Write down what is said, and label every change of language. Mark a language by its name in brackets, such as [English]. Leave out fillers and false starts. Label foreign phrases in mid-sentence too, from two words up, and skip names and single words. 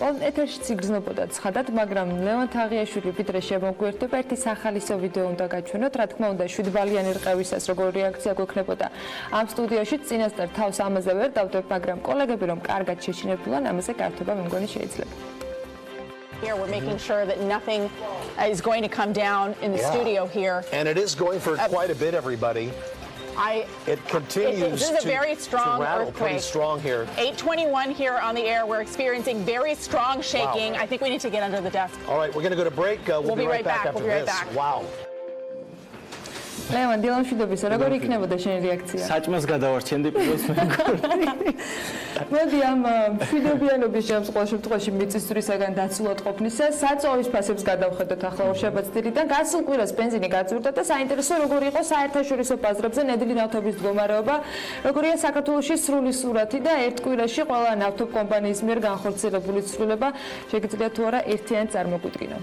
[Georgian] ეთერში ციგრძნობოდა ცხადად, მაგრამ ლევან თაღიაშვილი ვიდრე შემოგვიერთდება, ერთი სახალისო ვიდეო უნდა გაჩვენოთ. რა თქმა უნდა, 7 ბალიანი რყევისას როგორი რეაქცია გვექნებოდა ამ სტუდიაში, წინასწარ თავს ამაზე ვერ დავდებ, მაგრამ კოლეგები რომ კარგად შეჩინებულან, ამაზე გართობა მე მგონი შეიძლება. [English] Here we're making sure that nothing is going to come down in the studio here. And it is going for quite a bit, everybody. It continues this is a very strong to rattle earthquake. pretty strong here. 8:21 here on the air. We're experiencing very strong shaking. Wow. I think we need to get under the desk. All right, we're going to go to break. We'll be right back after We'll be right this. back. Wow. [Georgian] ლევან დილამ შვიდობისა, როგორი იქნებოდა შენი რეაქცია? საჭმელს გადავარჩენდი პირველს მეგობრები. მოდი ამ მშვიდობიანობის ჯამს ყოველ შემთხვევაში მიწისძვრისაგან დაცულად ყოფნისა საწვავის ფასებს გადავხედოთ ახლა ორშაბათს-დილიდან. გასულ კვირას ბენზინი გაწურდა და საინტერესო როგორი იყო საერთაშორისო ბაზრებზე ნედლი ნავთობის მდგომარეობა, როგორია საქართველოში სრული სურათი და ერთ კვირაში ყველა ნავთობკომპანიის მიერ განხორციელებული ცვლილება შეგიძლიათ თუ არა ერთიანი წარმოგვიდგინო.